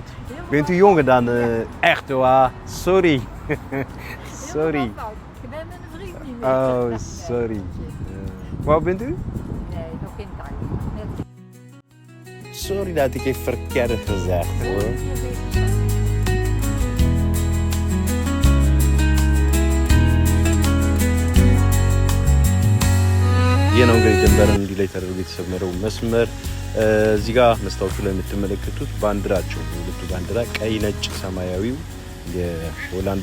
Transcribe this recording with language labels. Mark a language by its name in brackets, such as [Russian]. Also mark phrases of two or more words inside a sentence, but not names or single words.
[Dutch] Helemaal Bent u jonger dan Ja. echt waar? Sorry. Sorry. Helemaal fout. Je bent met een vriend niet meer. Oh, Nee, sorry. Hoe oud bent u? Nee, nog geen tijd. Net Sorry dat ik het verkeerd gezegd hoor. [Amharic] ይህ ነው እንግዲህ ድንበርን እንዲህ ላይ ተደርጎ የተሰመረው መስመር። እዚህ ጋር መስታወቱ ላይ የምትመለከቱት ባንዲራቸው ሁለቱ ባንዲራ ቀይ፣ ነጭ፣ ሰማያዊው የሆላንድ